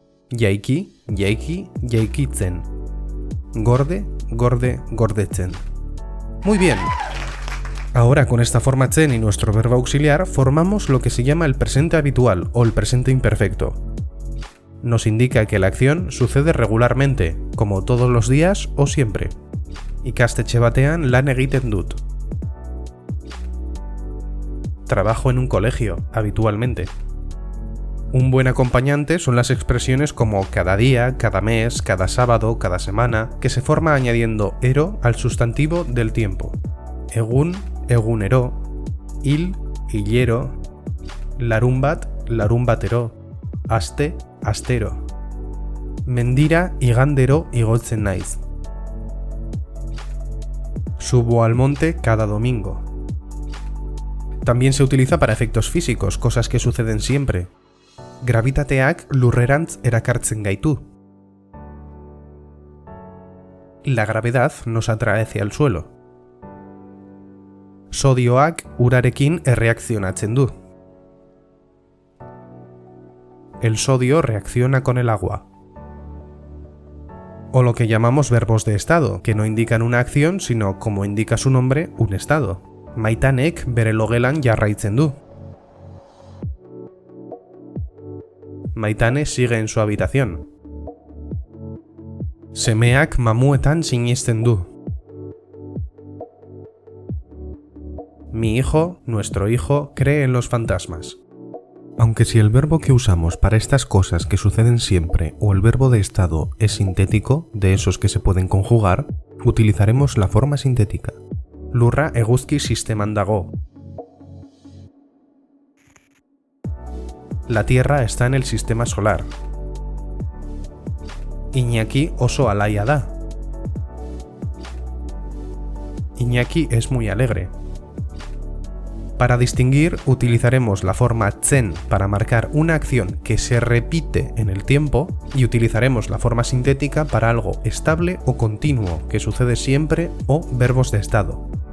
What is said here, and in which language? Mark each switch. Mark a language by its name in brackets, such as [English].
[Basque] Yaiki, yaiki, yaikitzen. Gorde, gorde, gordetzen. [Spanish] Muy bien. Ahora con esta forma zen y nuestro verbo auxiliar formamos lo que se llama el presente habitual o el presente imperfecto. Nos indica que la acción sucede regularmente, como todos los días o siempre. [Basque] Ikastetxe batean lan egiten dut. [Spanish] Trabajo en un colegio, habitualmente. Un buen acompañante son las expresiones como cada día, cada mes, cada sábado, cada semana, que se forma añadiendo ero al sustantivo del tiempo. [Basque] Egun, egunero, hil, hilero, larunbat, larunbatero, aste, astero. Mendira, igandero, igotzen naiz. [Spanish] Subo al monte cada domingo. También se utiliza para efectos físicos, cosas que suceden siempre. [Basque] Gravitateak lurrerantz erakartzen gaitu. [Spanish] La gravedad nos atrae hacia el suelo. [Basque] Sodioak urarekin erreakzionatzen du. [Spanish] el sodio reacciona con el agua. O lo que llamamos verbos de estado, que no indican una acción, sino, como indica su nombre, un estado. [Basque] Maitanek bere logelan jarraitzen du. [Spanish] Maitane sigue en su habitación. [Basque] Semeak mamuetan sinisten du. [Spanish] Mi hijo, nuestro hijo, cree en los fantasmas. Aunque si el verbo que usamos para estas cosas que suceden siempre o el verbo de estado es sintético, de esos que se pueden conjugar, utilizaremos la forma sintética. [Basque] Lurra eguzki sisteman dago. [Spanish] La Tierra está en el sistema solar. [Basque] Iñaki oso alaia da. [Spanish] Iñaki es muy alegre. Para distinguir, utilizaremos la forma tzen para marcar una acción que se repite en el tiempo y utilizaremos la forma sintética para algo estable o continuo que sucede siempre o verbos de estado.